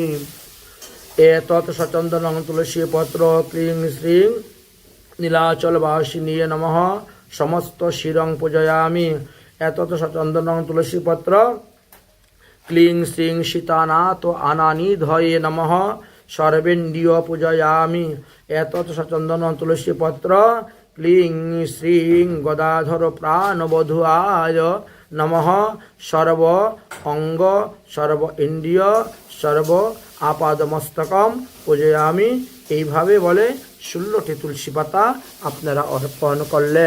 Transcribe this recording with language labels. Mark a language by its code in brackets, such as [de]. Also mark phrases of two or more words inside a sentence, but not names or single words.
[sa] এতৎ সচন্দন তুলসীপত্র ক্লিং শ্রীং নীলাচলবাসিনীয় নমঃ সমস্ত শিরং পূজয়ামি। এতত সচন্দনং তুলসীপত্র ক্লিং শ্রীং সীতানাথ আনানি ধয়ে নমঃ সর্বেন্দ্রিয় পূজয়ামি। এতত সচন্দনং তুলসীপত্র ক্লিং শ্রীং গদাধর প্রাণবধূয়ায় নমঃ সর্ব অঙ্গ সর্ব ইন্দ্রিয় সর্ব আপাদমস্তকম পূজয়ামি। [bn] এইভাবে বলে 16টি তুলসী পাতা আপনারা অর্পণ করলেন।